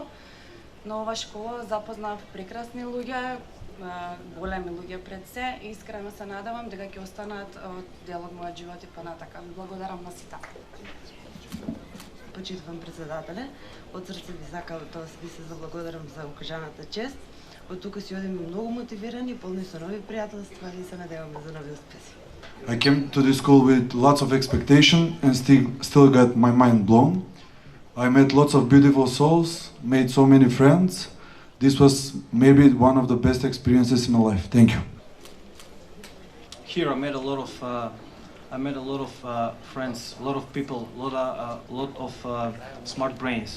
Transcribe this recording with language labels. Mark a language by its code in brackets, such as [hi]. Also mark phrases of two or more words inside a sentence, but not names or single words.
[mk] На оваа школа запознав прекрасни луѓе, големи луѓе пред се и искрено се надевам дека ќе останат дел од мојот живот и понатака. Ви благодарам на сите. Почитувам претседателе, од срце ви сакам да ви се заблагодарам за укажаната чест. Од тука си одиме многу мотивирани, полни со нови пријателства и се надеваме за нови успеси. [en] I came to this school with lots of expectation and still got my mind blown. I met lots of beautiful souls, made so many friends. This was maybe one of the best experiences in my life. Thank you. Here I met a lot of friends, a lot of people, a lot of smart brains.